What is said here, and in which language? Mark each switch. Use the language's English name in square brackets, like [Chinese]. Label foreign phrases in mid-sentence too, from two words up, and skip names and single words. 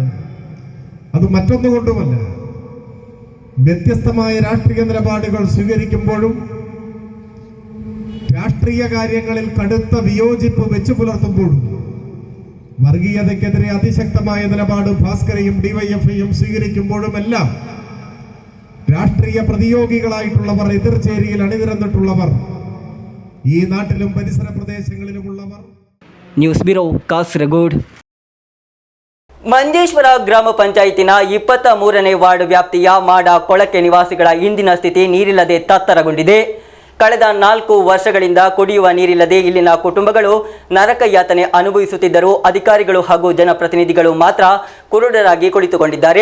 [Malayalam] അത് മറ്റൊന്നുകൊണ്ടുമല്ല, വ്യത്യസ്തമായ രാഷ്ട്രീയ നിലപാടുകൾ സ്വീകരിക്കുമ്പോഴും രാഷ്ട്രീയ കാര്യങ്ങളിൽ കടുത്ത വിയോജിപ്പ് വെച്ചു പുലർത്തുമ്പോഴും വർഗീയതയ്ക്കെതിരെ അതിശക്തമായ നിലപാട് ഭാസ്കരയും ഡിവൈഎഫ്ഐയും സ്വീകരിക്കുമ്പോഴുമെല്ലാം രാഷ്ട്രീയ പ്രതിയോഗികളായിട്ടുള്ളവർ, എതിർചേരിയിൽ അണിനിരന്നിട്ടുള്ളവർ, ഈ നാട്ടിലും പരിസര പ്രദേശങ്ങളിലുമുള്ളവർ. [Kannada] ನ್ಯೂಸ್ ಬ್ಯೂರೋ, ಕಾಸರಗೋಡು. ಮಂಜೇಶ್ವರ ಗ್ರಾಮ ಪಂಚಾಯಿತಿನ 23ನೇ ವಾರ್ಡ್ ವ್ಯಾಪ್ತಿಯ ಮಾಡ ಕೊಳಕೆ ನಿವಾಸಿಗಳ ಇಂದಿನ ಸ್ಥಿತಿ ನೀರಿಲ್ಲದೆ ತತ್ತರಗೊಂಡಿದೆ. ಕಳೆದ 4 ವರ್ಷಗಳಿಂದ ಕುಡಿಯುವ ನೀರಿಲ್ಲದೆ ಇಲ್ಲಿನ ಕುಟುಂಬಗಳು ನರಕ ಯಾತನೆ ಅನುಭವಿಸುತ್ತಿದ್ದರೂ ಅಧಿಕಾರಿಗಳು ಹಾಗೂ ಜನಪ್ರತಿನಿಧಿಗಳು ಮಾತ್ರ ಕುರುಡರಾಗಿ ಕುಳಿತುಕೊಂಡಿದ್ದಾರೆ.